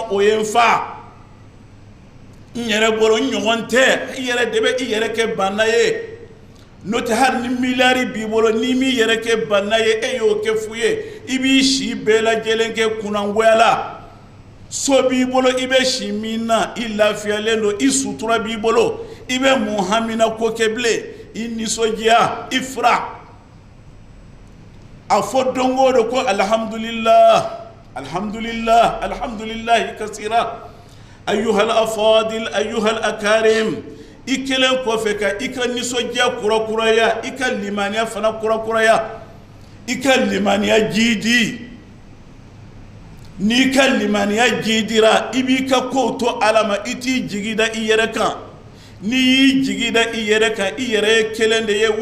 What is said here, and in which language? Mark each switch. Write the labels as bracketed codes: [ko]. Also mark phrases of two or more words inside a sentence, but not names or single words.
[bm] o ye n fa n yɛrɛ bolo n ɲɔgɔn tɛ i yɛrɛ de bɛ i yɛrɛ kɛ banna ye n'o tɛ hali ni miliyari b'i bolo n'i m'i yɛrɛ kɛ banna ye e y'o kɛ fu ye i b'i si bɛɛ lajɛlen kɛ kunnangoya la so b'i bolo i bɛ si min na i lafiyalen don i sutura b'i bolo i bɛ mun hamina ko kɛ bilen i nisɔndiya i fura a fɔ don o don ko [ar] الحمد لله الحمد لله الحمد لله كثيرا أيها الأفاضل أيها الأكارم [bm] i kelen kɔfɛ ka i ka nisɔndiya kurakuraya i ka limaniya fana kurakuraya i ka limaniya jidi n'i ka limaniya jidira i b'i ka kow to ala ma i t'i jigida i yɛrɛ kan n'i y'i jigida i yɛrɛ kan i yɛrɛ ye kelen de ye